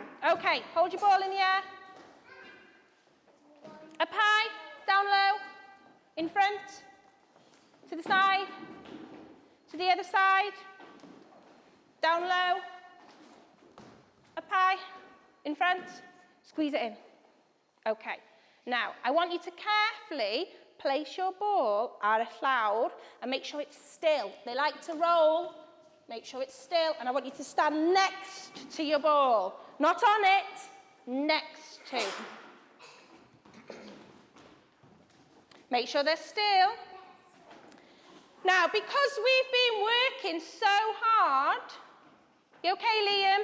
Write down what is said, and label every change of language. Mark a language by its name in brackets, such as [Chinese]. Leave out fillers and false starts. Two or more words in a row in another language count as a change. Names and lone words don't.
[English] Okay, hold your ball in the air. Up high, down low, in front, to the side, to the other side, down low, up high, in front, squeeze it in. Okay, now I want you to carefully place your ball [Welsh] ar y llawr [English] and make sure it's still. They like to roll. Make sure it's still, and I want you to stand next to your ball. Not on it, next to. Make sure they're still. Now, because we've been working so hard, you okay, Liam?